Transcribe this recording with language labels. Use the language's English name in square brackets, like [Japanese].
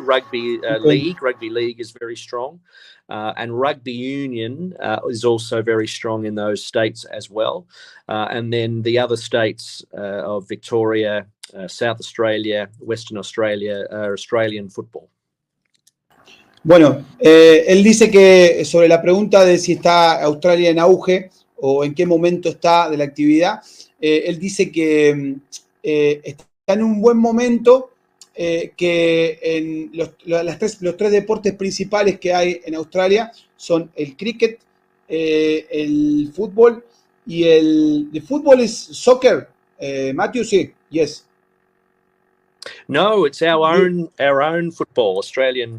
[English] Rugby league is very strong, and rugby union is also very strong in those states as well. And then the other states of Victoria, South Australia, Western Australia, Australian football. [Spanish] Bueno, él dice que sobre la pregunta de si está Australia en auge o en qué momento está de la actividad, él dice que está en un buen momento, que en los 3 deportes principales que hay en Australia son el cricket, el fútbol y el fútbol es soccer. Matthew, sí, yes. [English] No, it's our own football, Australian